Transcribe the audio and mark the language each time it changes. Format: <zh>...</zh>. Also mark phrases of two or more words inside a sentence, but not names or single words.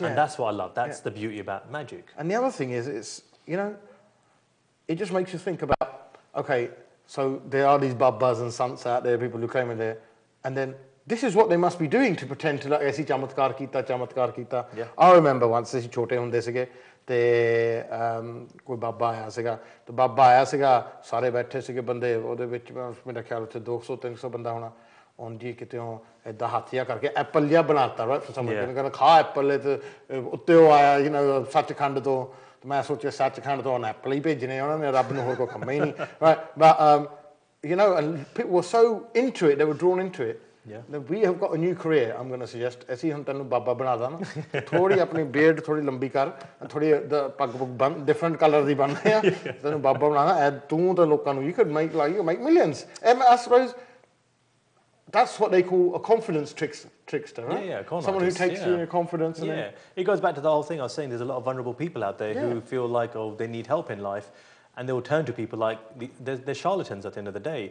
<en>and that's what I love. That's the beauty about magic. And the other thing is, it's, you know, it just makes you think about, okay, so there are these babbas and sants out there, people who came in there, and then this is what they must be doing to pretend to like,</en> <pa>ਐਸੀ ਚਮਤਕਾਰ ਕੀਤਾ.</pa> <en>I remember once,</en> <pa>ਅਸੀਂ ਛੋਟੇ ਹੁੰਦੇ ਸੀਗੇ ਤੇ ਕੋਈ ਬਾਬਾ ਆਇਆ ਸੀਗਾ ਤੇ ਬਾਬਾ ਆਇਆ ਸੀਗਾ ਸਾਰੇ ਬੈਠੇ ਸੀਗੇ ਬੰਦੇ ਉਹਦੇ ਵਿੱਚ ਮੇਰਾ ਖਿਆਲ ਉੱਥੇ 200 300 ਬੰਦਾ ਹੋਣਾ on ਜੀ ਕਿਤੇ ਇਦਾਂ ਹੱਥ ਜਿਹਾ ਕਰਕੇ ਐਪਲ ਜਿਹਾ ਬਣਾਤਾ ਰਾਈਟ ਸਮਝ ਕਹਿੰਦਾ ਖਾ ਐਪਲ ਤੇ ਉੱਤੇ ਉਹ ਆਇਆ</pa> <en>you know</en> <pa>ਸੱਚਖੰਡ ਤੋਂ ਤੇ ਮੈਂ ਸੋਚਿਆ ਸੱਚਖੰਡ ਤੋਂ ਐਪਲ ਹੀ ਭੇਜਣੇ ਉਹਨਾਂ ਨੇ ਰੱਬ ਨੂੰ ਹੋਰ ਕੋਈ ਕੰਮ ਹੀ ਨਹੀਂ</pa> <en>right but you know and people were so into it</en> <pa>they were drawn into it.</pa> <en>We have got a new career. I'm going to suggest</en> <pa>ਅਸੀਂ ਹੁਣ ਤੈਨੂੰ ਬਾਬਾ ਬਣਾ ਦਾਂ ਨਾ ਥੋੜੀ ਆਪਣੀ beard ਥੋੜੀ ਲੰਬੀ ਕਰ ਥੋੜੀ ਪੱਗ ਬੰਨ</pa> <en>different color</en> <pa>ਦੀ ਬੰਨ੍ਹ ਆ ਤੈਨੂੰ ਬਾਬਾ ਬਣਾਣਾ ਤੂੰ ਤਾਂ ਲੋਕਾਂ ਨੂੰ</pa> <en>you could make millions. And I suppose that's what they call a confidence trickster, right? Someone who takes you in your confidence. And it goes back to the whole thing I was saying. There's a lot of vulnerable people out there who feel like they need help in life, and they will turn to people like they're charlatans at the end of the day.</en>